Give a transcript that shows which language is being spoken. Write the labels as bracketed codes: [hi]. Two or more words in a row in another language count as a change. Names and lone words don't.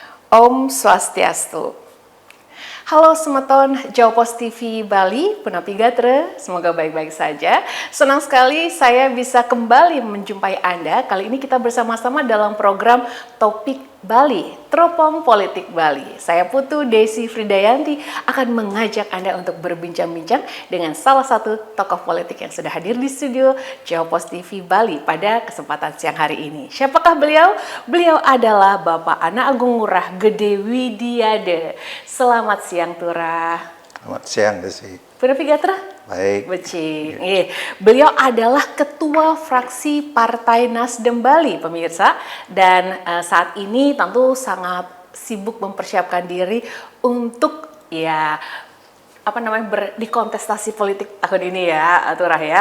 [ban] Om Swastiastu. [id] Halo semeton Jawa Pos TV Bali, [ban] Punapi Gatre, [id] semoga baik-baik saja. Senang sekali saya bisa kembali menjumpai Anda. Kali ini kita bersama-sama dalam program Topik Bali, Teropong Politik Bali. Saya Putu Desi Fridayanti akan mengajak Anda untuk berbincang-bincang dengan salah satu tokoh politik yang sudah hadir di studio Jawa Pos TV Bali pada kesempatan siang hari ini. Siapakah beliau? Beliau adalah Bapak Anak Agung Ngurah Gede Widiade. Selamat siang Turah. Selamat siang Desi. [ban] Punapi Gatra? [id] Baik. Becing. Beliau adalah Ketua Fraksi Partai Nasdem Bali, pemirsa. Dan saat ini tentu sangat sibuk mempersiapkan diri untuk di kontestasi politik tahun ini ya, Turah ya.